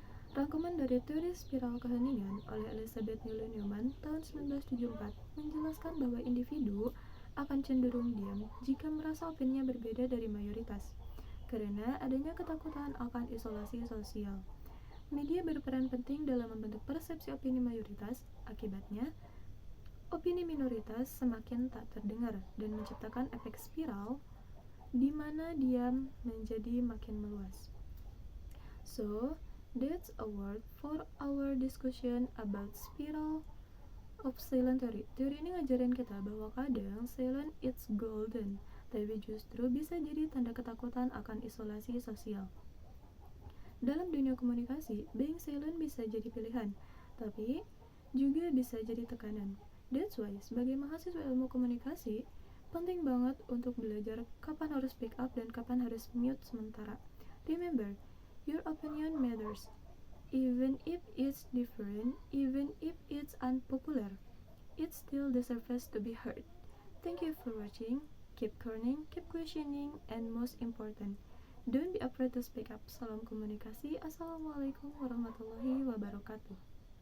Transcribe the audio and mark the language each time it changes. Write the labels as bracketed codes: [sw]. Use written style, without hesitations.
[id] Rangkuman dari teori spiral keheningan oleh Elizabeth Newman tahun 1974 menjelaskan bahwa individu akan cenderung diam jika merasa opininya berbeda dari mayoritas, karena adanya ketakutan akan isolasi sosial. Media berperan penting dalam membentuk persepsi opini mayoritas. Akibatnya, opini minoritas semakin tak terdengar dan menciptakan efek spiral di mana diam menjadi makin meluas. [en] So, that's a word for our discussion about spiral of silent theory. [id] Teori ini ngajarin kita bahwa kadang [en] silent it's golden, [id] tapi justru bisa jadi tanda ketakutan akan isolasi sosial. Dalam dunia komunikasi, [en] being silent [id] bisa jadi pilihan, tapi juga bisa jadi tekanan. That's why, sebagai mahasiswa ilmu komunikasi, penting banget untuk belajar kapan harus [en] speak up [id] dan kapan harus mute sementara. [en] Remember, your opinion matters, even if it's different, even if it's unpopular. It still deserves to be heard. Thank you for watching. Keep learning, keep questioning, and most important, don't be afraid to speak up. [id] Salam komunikasi. [ar] Assalamualaikum warahmatullahi wabarakatuh.